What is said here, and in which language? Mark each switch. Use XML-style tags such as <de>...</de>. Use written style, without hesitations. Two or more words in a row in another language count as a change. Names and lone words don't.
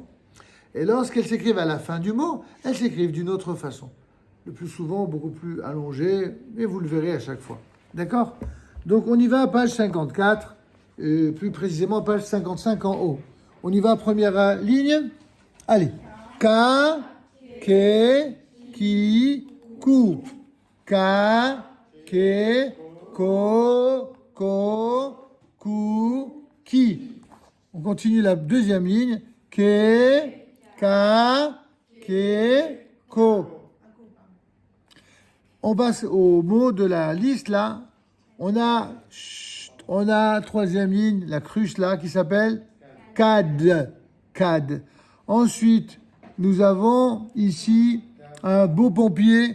<fr>Et lorsqu'elles s'écrivent à la fin du mot, elles s'écrivent d'une autre façon. Le plus souvent, beaucoup plus allongée, et vous le verrez à chaque fois. D'accord? Donc on y va, page 54, plus précisément page 55 en haut. On y va, première ligne. Allez. Ka, ke, ki, ku. Ka, ke, ko, ku, ki. On continue la deuxième ligne. Ke, ka, ke, ko. On passe au mot de la liste là. On a troisième ligne, la cruche là, qui s'appelle kad. Kad. Ensuite, nous avons ici un beau pompier.</fr>